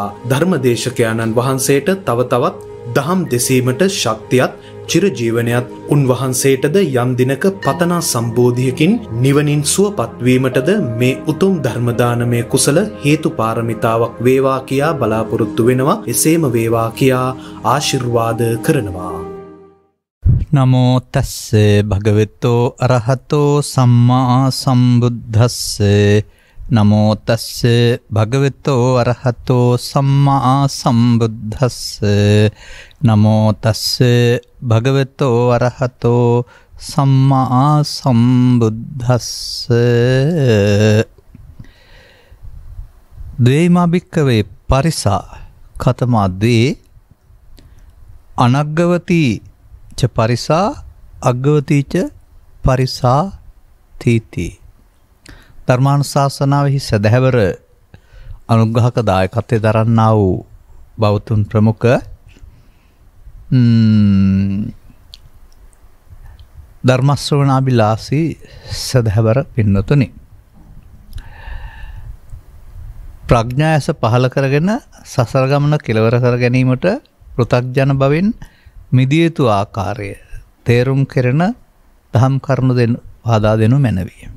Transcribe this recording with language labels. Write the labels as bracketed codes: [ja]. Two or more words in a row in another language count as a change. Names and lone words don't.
[si] ධර්මදේශකයන්න් වහන්සේට තව තවත් දහම් දෙසීමට ශක්තියත් චිරජීවනයත් උන්වහන්සේටද යම් දිනක පතනා සම්බෝධියකින් නිවනින් සුවපත් වීමටද මේ උතුම් ධර්ම දානමය කුසල හේතු පාරමිතාවක් වේවා කියා බලාපොරොත්තු වෙනවා. එසේම වේවා කියා ආශිර්වාද කරනවා. [pi] නමෝ තස්ස භගවතෝ අරහතෝ සම්මා සම්බුද්දස්ස නමෝ තස්ස භගවතෝ අරහතෝ සම්මා සම්බුද්දස්ස නමෝ තස්ස භගවතෝ අරහතෝ සම්මා සම්බුද්දස්ස ද්වේමා භික්ඛවේ පරිසා කතමා ද්වේ අනග්ගවති ච පරිසා අග්ගවති ච පරිසා තීති. [si] ධර්මානුශාසනාවෙහි සදහැවර අනුග්‍රහක දායකත්වයේ දරන්නා වූ බෞතුන් ප්‍රමුඛ ධර්ම ශ්‍රවණාබිලාසී සදහැවර පින්නතුනි, ප්‍රඥායස පහල කරගෙන සසර ගමන කෙලවර කර ගැනීමට පෘථග්ජන බවින් මිදිය යුතු ආකාරය තේරුම් කෙරෙන දහම් කරුණු පහදා දෙනු මැනවි.